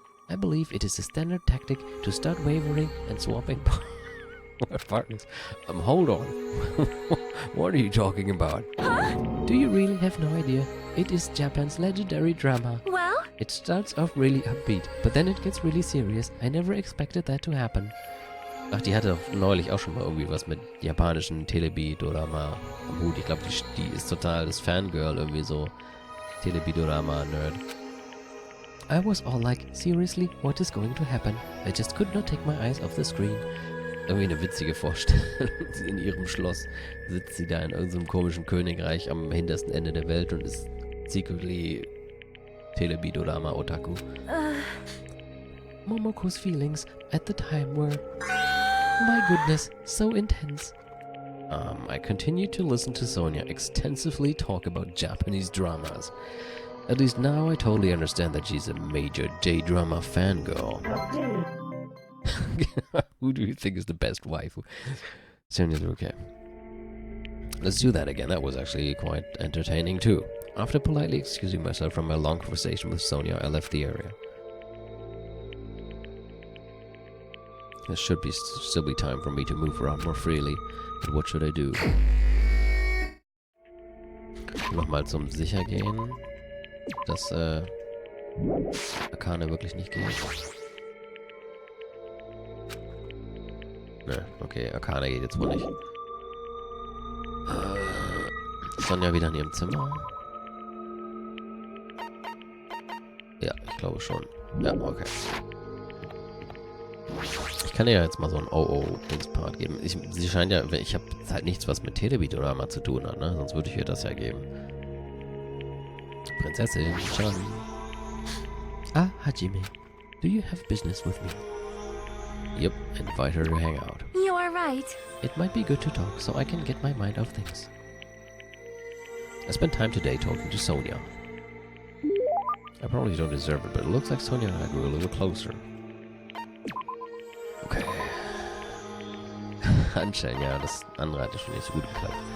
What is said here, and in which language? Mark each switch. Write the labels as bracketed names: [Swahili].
[English] I believe it is a standard tactic to start wavering and swapping partners. Hold on. What are you talking about? Do you really have no idea? It is Japan's legendary drama. Well, It starts off really upbeat, but then it gets really serious. I never expected that to happen. [German] Ach, die hatte neulich auch schon mal irgendwie was mit japanischen Telebi-Dorama am Hut. Ich glaube, die ist total das Fangirl, irgendwie so Telebi-Dorama-Nerd. [English] I was all like, seriously, what is going to happen? I just could not take my eyes off the screen. [German] Irgendwie eine witzige Vorstellung. In ihrem Schloss sitzt sie da in irgendeinem komischen Königreich am hintersten Ende der Welt und ist secretly Telebi-Dorama-Otaku. [English] Momoko's feelings at the time were, my goodness, so intense. I continued to listen to Sonia extensively talk about Japanese dramas. At least now I totally understand that she's a major J-drama fangirl. Who do you think is the best waifu? Sonia's okay. Let's do that again. That was actually quite entertaining too. After politely excusing myself from my long conversation with Sonia, I left the area. There should still be time for me to move around more freely. But what should I do? [German] Nochmal zum Sichergehen, dass Akane wirklich nicht geht. Ne, okay, Akane geht jetzt wohl nicht. Sonja wieder in ihrem Zimmer. Ja, ich glaube schon. Ja, okay. Ich kann ihr ja jetzt mal so ein Oh-Oh-Dings-Part geben. Sie scheint ja, ich habe halt nichts, was mit Telebi-Drama zu tun hat, ne? Sonst würde ich ihr das ja geben. Prinzessin, schon. [English] Ah, Hajime, do you have business with me? Yep, invite her to hang out. you are right. It might be good to talk so I can get my mind off things. I spent time today talking to Sonia. I probably don't deserve it, but it looks like Sonia and I grew a little closer. Okay. [German] Anscheinend, ja, das andere hat ja schon nicht so gut geklappt.